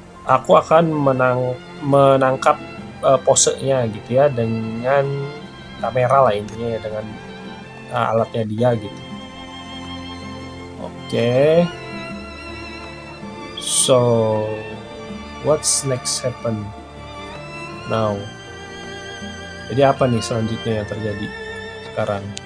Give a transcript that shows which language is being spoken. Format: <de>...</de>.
<id>Aku akan menangkap posenya gitu ya dengan kamera lainnya ya, dengan alatnya dia gitu. Oke.</id> <en>So what's next happen now?</en> <id>Jadi apa nih selanjutnya yang terjadi sekarang?</id>